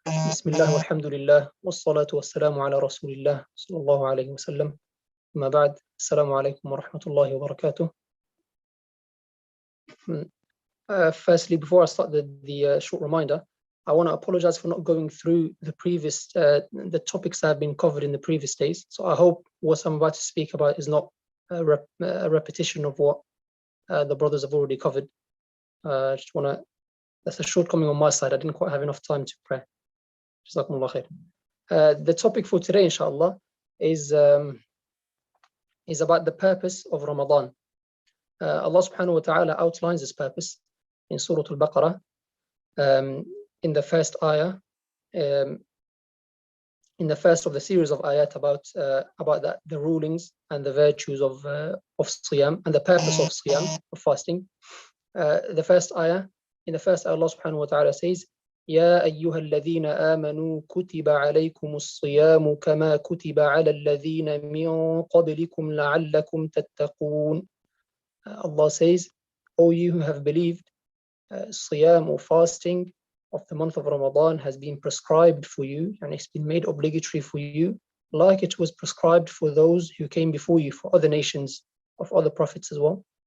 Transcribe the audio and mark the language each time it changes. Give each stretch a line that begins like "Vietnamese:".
Arabic: بسم الله والحمد لله والصلاة والسلام على رسول الله صلى الله عليه وسلم. ما بعد, السلام عليكم ورحمة الله وبركاته.
English: Firstly, before I start the short reminder, I want to apologize for not going through the topics that have been covered in the previous days. So I hope what I'm about to speak about is not a repetition of what the brothers have already covered. That's a shortcoming on my side. I didn't quite have enough time to pray. Jazakumullah khair. The topic for today, inshallah, is about the purpose of Ramadan. Allah subhanahu wa ta'ala outlines this purpose in Surah Al-Baqarah, in the first ayah, in the first of the series of ayat about the rulings and the virtues of Siyam and the purpose of Siyam, of fasting. The first ayah, in the first ayah, Allah subhanahu wa ta'ala says,
Arabic: يا أيها الذين آمنوا كتب عليكم الصيام كما كتب على الذين من قبلكم لعلكم تتقون.
English: Allah says, O you who have believed, Siyam or fasting of the month of Ramadan has been prescribed for you, and it's been made obligatory for you, like it was prescribed for those who came before you, for other nations of other prophets as well.